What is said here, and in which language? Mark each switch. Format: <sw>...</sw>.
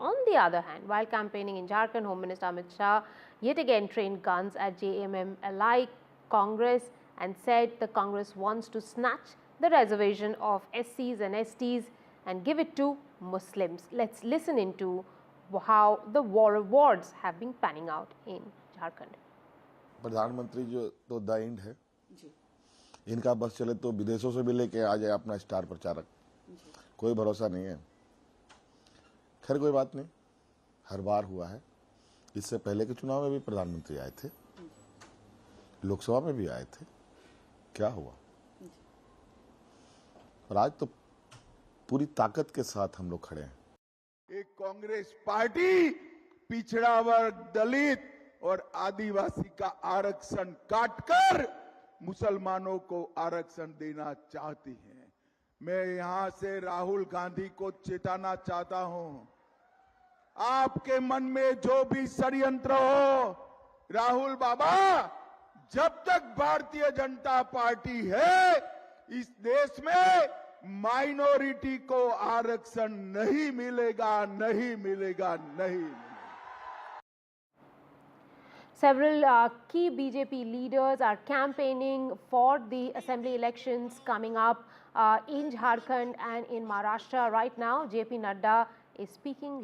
<en>On the other hand, while campaigning in Jharkhand, Home Minister Amit Shah yet again trained guns at JMM alike Congress and said the Congress wants to snatch the reservation of SCs and STs and give it to Muslims. Let's listen into how the war awards have been panning out in Jharkhand.</en> <hi>प्रधानमंत्री जो तो the end है, इनका बस चले तो विदेशों से भी लेके आ जाए अपना स्टार प्रचारक, कोई भरोसा नहीं है. खैर कोई बात नहीं, हर बार हुआ है. इससे पहले के चुनाव में भी प्रधानमंत्री आए थे, लोकसभा में भी आए थे, क्या हुआ? और आज तो पूरी ताकत के साथ हम लोग खड़े हैं. एक कांग्रेस पार्टी पिछड़ा वर्ग, दलित और आदिवासी का आरक्षण काटकर मुसलमानों को आरक्षण देना चाहती है. मैं यहां से राहुल गांधी को चेताना चाहता हूं, आपके मन में जो भी षड्यंत्र हो, राहुल बाबा, जब तक भारतीय जनता पार्टी है इस देश में माइनॉरिटी को आरक्षण नहीं मिलेगा, नहीं मिलेगा, नहीं मिलेगा.</hi> <en>Several key BJP leaders are campaigning for the assembly elections coming up in Jharkhand and in Maharashtra. Right now, JP Nadda is speaking.</en>